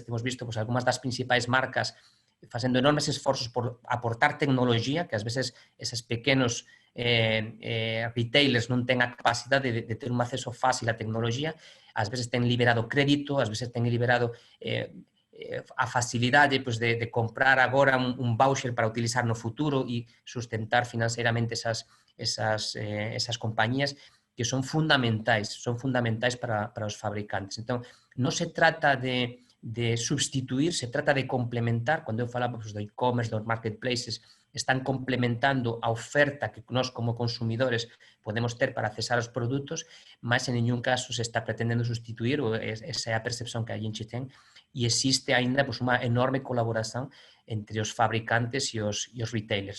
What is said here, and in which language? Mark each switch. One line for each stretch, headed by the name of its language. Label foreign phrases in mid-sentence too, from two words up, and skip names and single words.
Galician: Temos visto algunhas das principais marcas facendo enormes esforzos por aportar tecnología, que ás veces esos pequenos retailers non ten a capacidade de ter un acceso fácil á tecnología. Ás veces ten liberado crédito, ás veces ten liberado a facilidade pues,
Portuguese: de comprar agora um voucher para utilizar no futuro e sustentar financeiramente essas companhias,
Galician: que son fundamentais para os fabricantes.
Portuguese: Então, não se trata de substituir, se trata de complementar. Quando eu falava do e-commerce,
Galician: dos marketplaces, están complementando a oferta que nós como consumidores podemos ter para acesar os produtos, mas en ningún caso se está pretendendo sustituir, ou esa é a percepción que a gente ten, e existe ainda pues, unha enorme colaboración entre os fabricantes e os retailers.